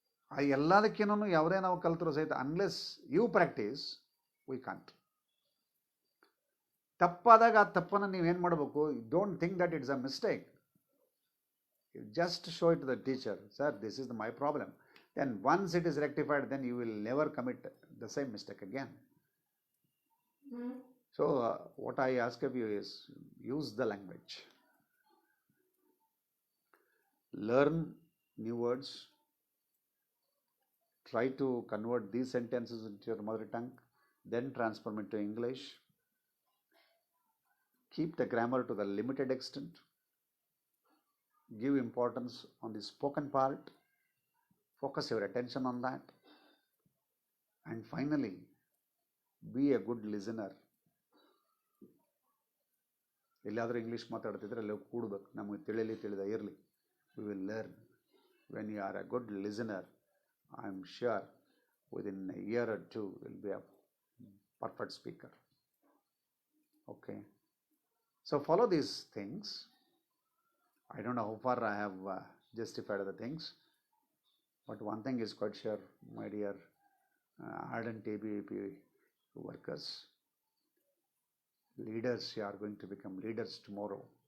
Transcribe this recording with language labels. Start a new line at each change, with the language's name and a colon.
Kannada: ಆ ಎಲ್ಲದಕ್ಕೇನೂ ಯಾವುದೇ ನಾವು ಕಲ್ತರೂ ಸಹಿತ
English: Unless you practice we can't.
Kannada: ತಪ್ಪಾದಾಗ ಆ ತಪ್ಪನ್ನು ನೀವೇನು ಮಾಡಬೇಕು,
English: Don't think that it's a mistake. Just show it to the teacher, sir this is my problem. Then once it is rectified, then you will never commit the same mistake again. So what I ask of you is, use the language. Learn new words. Try to convert these sentences into your mother tongue, then transform into English. Keep the grammar to the limited extent. Give importance on the spoken part. Focus your attention on that. And finally, be a good listener.
Kannada: ಎಲ್ಲಾದರೂ English ಮಾತಾಡ್ತಿದ್ರೆ ಅಲ್ಲಿ ಕೂಡಬೇಕು, ನಮಗೆ ತಿಳಿದ ಇರಲಿ.
English: We will learn. When you are a good listener, I am sure within a year or two you will be a perfect speaker. Okay. So follow these things. I don't know how far I have justified the things, but one thing is quite sure, my dear ardent ABVP workers, leaders, you are going to become leaders tomorrow.